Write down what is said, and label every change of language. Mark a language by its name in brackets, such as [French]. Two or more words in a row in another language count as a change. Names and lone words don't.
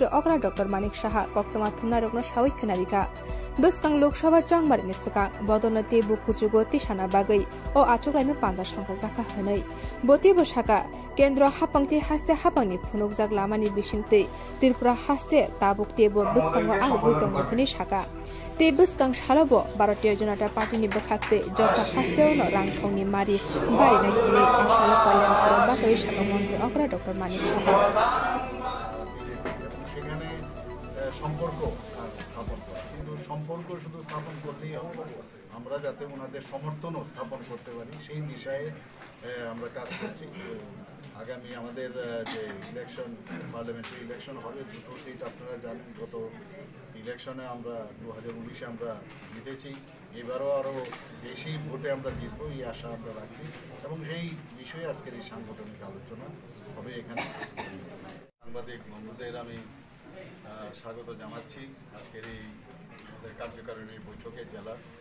[Kok Borok] अग्रा डक्टर मानिक साहा कक्तमा थुमना रग्न सावै खनारिका बस्कां लोकसभा चांगमारिनि सिगां बदनति बुकुजुगो तिसाना बागै ओ आचुगलाइनो पान्दा संखा जाखा हनै बति बसाका केन्द्र हापांति हास्ते हापांनि फुनुकजाक लामानि बिसिंति त्रिपुरा हास्ते ताबुकतेबो बस्कांगो आं बुइदंगफोरनि साका ते बस्कां सालाबो भारतीय जनता पार्टीनि बखाक्ते जथा हास्तेयावनो रांखावनि मारि बारिनाय हनै आसाला कल्याणपुर बासावै साका मन्त्री अग्रा डक्टर मानिक साहा [Bangla] সম্পর্ক স্থাপন করা কিন্তু সম্পর্ক শুধু স্থাপন করলেই হবে আমরা যাতে ওনাদের সমর্থনও স্থাপন করতে পারি সেই দিশায় আমরা কাজ করছি আগামী আমাদের যে ইলেকশন [English] parliamentary election [Bangla] হবে দুটো সিট আপনারা জানেন গত ইলেকশনে আমরা 2019-এ আমরা জিতেছি এবারও আরও বেশি ভোটে আমরা জিতবো এই আশা আমরা রাখছি এবং সেই বিষয়ে আজকের এই সাংগঠনিক আলোচনা হবে এখানে সাংবাদিক বন্ধুদের আমি স্বাগত জানাচ্ছি আজকের এই আমাদের কার্যকারিণীর বৈঠকে জেলা